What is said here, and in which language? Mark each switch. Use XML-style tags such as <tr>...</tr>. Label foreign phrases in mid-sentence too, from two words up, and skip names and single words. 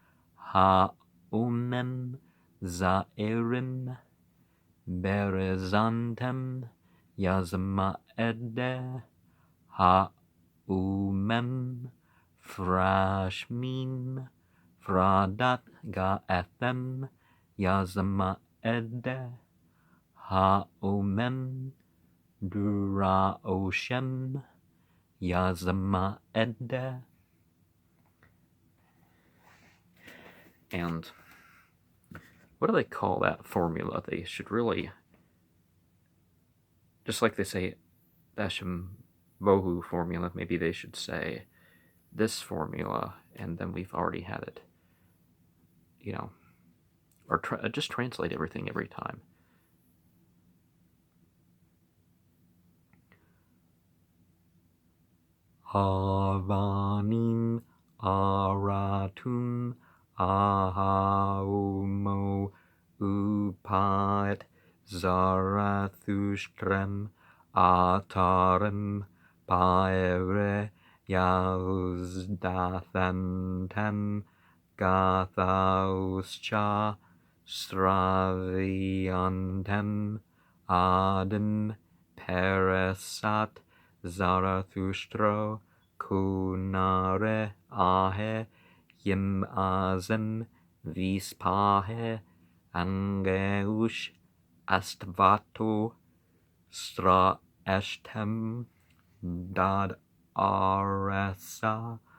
<ae>Haumem Zaerim Berezantem Yazmaede Haumem Frashmim Fradat Gaethem Yazmaede Haumem Duraoshem Yazmaede.</ae> <en>And what do they call that formula? They should really, just like they say Dashem Bohu formula, maybe they should say this formula, and then we've already had it, or just translate everything every time.</en> <ae>Avanim Aratum Ahaumo Upat Zarathustrem Atarem Paere Yauzdathantem Gathauscha Straviantem Adem Peresat Zarathustro Kunare Ahe Yim Azem Vispahe Angeush Astvato Stra Eshtem Dad Aresa</ae>